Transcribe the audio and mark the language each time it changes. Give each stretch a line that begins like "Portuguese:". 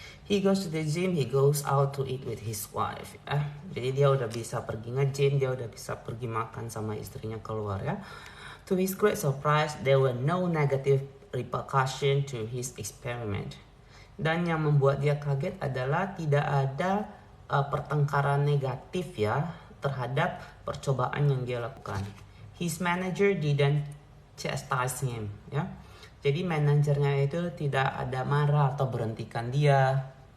English: He goes to the gym, he goes out to eat with his wife.
Indonesian: Jadi dia udah bisa pergi nge-gym, dia udah bisa pergi makan sama istrinya keluar ya.
English: To his great surprise, there were no negative repercussion to his experiment.
Indonesian: Dan yang membuat dia kaget adalah tidak ada pertengkaran negatif ya terhadap percobaan yang dia lakukan.
English: His manager didn't chastise him ya.
Indonesian: Jadi manajernya itu tidak ada marah atau berhentikan dia.